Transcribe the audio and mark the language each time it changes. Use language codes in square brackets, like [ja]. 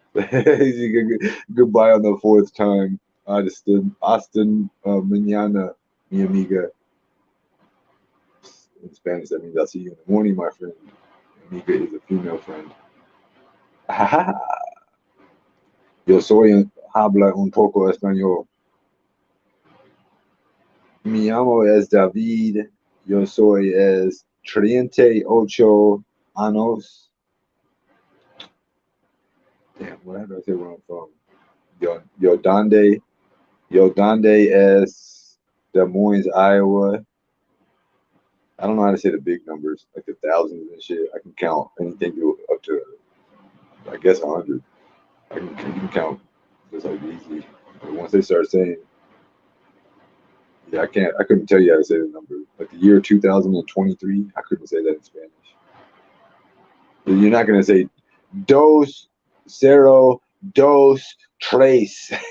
[en] 4. Goodbye on the 4th time. [es] Austin, mañana, mi amiga. [en] In Spanish, that means I'll see you in the morning, my friend. Amiga is a female friend. [es] Yo soy habla un poco español. Mi amo es David. Yo soy es 38 años. [en] Damn, where do I say where I'm from? [es] Yo donde es Des Moines, Iowa. [en] I don't know how to say the big numbers, like the thousands and shit. I can count anything up to, I guess, 100. I can count just like easy. But once they start saying, yeah, I couldn't tell you how to say the number. Like the year 2023, I couldn't say that in Spanish. You're not gonna say [es] dos, cero, dos, tres.